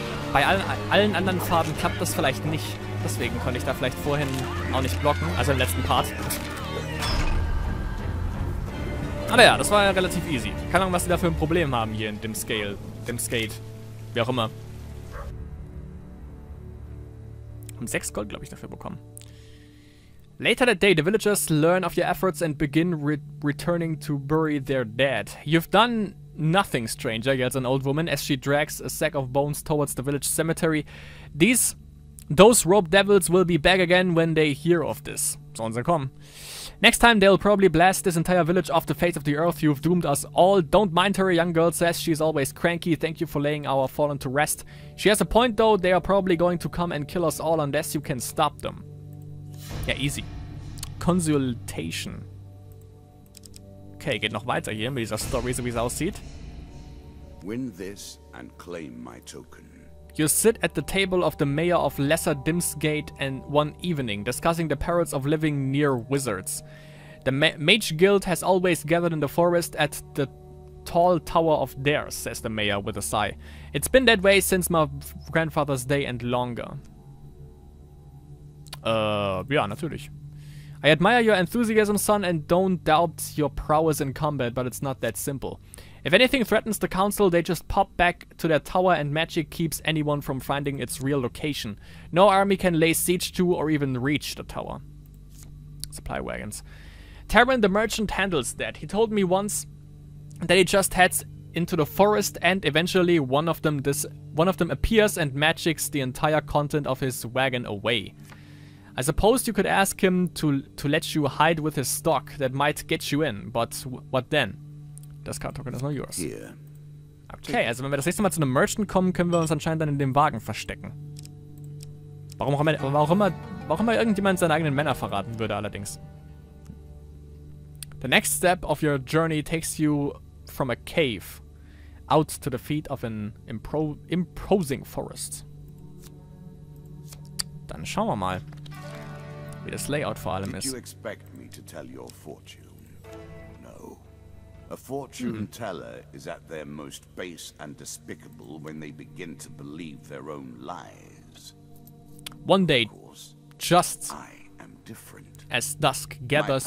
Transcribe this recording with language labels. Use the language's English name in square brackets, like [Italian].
[German] Bei allen anderen Farben klappt das vielleicht nicht. Deswegen konnte ich da vielleicht vorhin auch nicht blocken. Also im letzten Part. Aber ja, das war ja relativ easy. Keine Ahnung, was die da für ein Problem haben hier in dem Skate. Wie auch immer. Haben 6 Gold, glaube ich, dafür bekommen. [English] Later that day, the villagers learn of your efforts and begin returning to bury their dead. You've done nothing, stranger, yells an old woman as she drags a sack of bones towards the village cemetery. Those rope devils will be back again when they hear of this. [German] Sollen sie kommen. [English] Next time they'll probably blast this entire village off the face of the earth. You've doomed us all. Don't mind her, a young girl says. She's always cranky. Thank you for laying our fallen to rest. She has a point though. They are probably going to come and kill us all unless you can stop them. [German] Ja, easy. Consultation. Okay, geht noch weiter hier mit dieser Story, so wie es aussieht. [English] Win this and claim my token. You sit at the table of the mayor of Lesser Dimsgate and one evening, discussing the perils of living near wizards. The Mage Guild has always gathered in the forest at the tall tower of theirs, says the mayor with a sigh. It's been that way since my grandfather's day and longer. [German] Ja, natürlich. [English] I admire your enthusiasm, son, and don't doubt your prowess in combat, but it's not that simple. If anything threatens the council, they just pop back to their tower and magic keeps anyone from finding its real location. No army can lay siege to or even reach the tower. Supply wagons. Taran the merchant handles that. He told me once that he just heads into the forest and eventually one of them appears and magics the entire content of his wagon away. I suppose you could ask him to let you hide with his stock. That might get you in, but what then? [German] Das Card-Token ist noch yours. Okay, also wenn wir das nächste Mal zu einem Merchant kommen, können wir uns anscheinend dann in dem Wagen verstecken. Warum auch immer irgendjemand seine eigenen Männer verraten würde allerdings. [English] The next step of your journey takes you from a cave out to the feet of an imposing forest. [German] Dann schauen wir mal, wie das Layout vor allem ist. [English] Did you expect me to tell your fortune? No. A fortune teller is at their most base and despicable when they begin to believe their own lies. One day, just I am different. As dusk gathers,